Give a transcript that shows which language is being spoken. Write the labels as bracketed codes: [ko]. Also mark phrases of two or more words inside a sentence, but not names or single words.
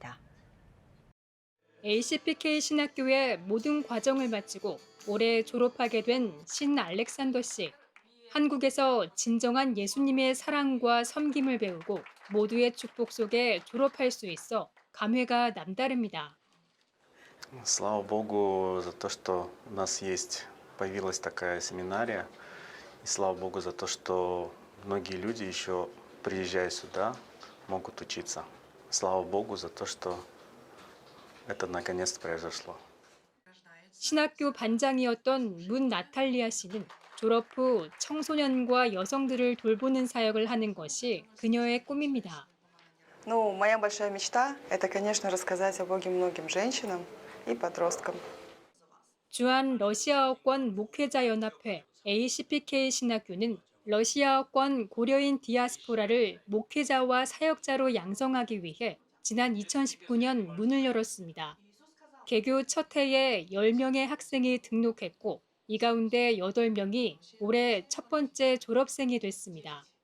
[ko] 김인혜 기자입니다. ACPK 신학교의 모든 과정을 마치고 올해 졸업하게 된 신 알렉산더 씨. 한국에서 진정한 예수님의 사랑과 섬김을 배우고 모두의 축복 속에 졸업할 수 있어 감회가 남다릅니다. [ru] Слава Богу за то, что у нас появилась такая семинария. И слава Богу за то, что многие люди еще, приезжая сюда, могут учиться. Слава Богу за то, что это наконец-то произошло. [ko] 신학교 반장이었던 문 나탈리아 씨는 졸업 후 청소년과 여성들을 돌보는 사역을 하는 것이 그녀의 꿈입니다. [ru] Ну, моя большая мечта – это, конечно, рассказать о Боге многим женщинам и подросткам. [ko] 주한 러시아어권 목회자연합회 ACPK 신학교는 러시아어권 고려인 디아스포라를 목회자와 사역자로 양성하기 위해 지난 2019년 문을 열었습니다. 개교 첫 해에 10명의 학생이 등록했고 이 가운데 8명이 올해 첫 번째 졸업생이 됐습니다.